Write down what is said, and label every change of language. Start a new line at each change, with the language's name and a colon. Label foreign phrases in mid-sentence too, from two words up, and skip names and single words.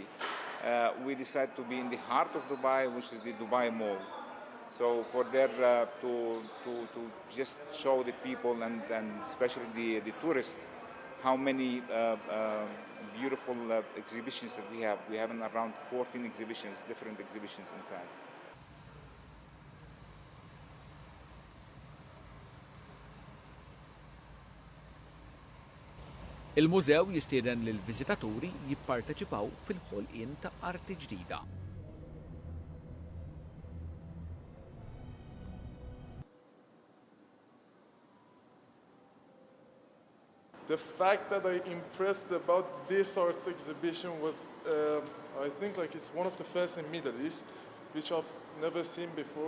English: We decided to be in the heart of Dubai, which is the Dubai Mall. So for there to just show the people and especially the tourists how many beautiful exhibitions that we have. We have around 14 exhibitions, different exhibitions inside.
Maltese: Il-mużew jistieden lil viżitaturi jipparteċipaw fil-ħolqien ta' arti ġdida.
English: The fact that I impressed about this art exhibition was, I think, like it's one of the first in Middle East, which I've never seen before.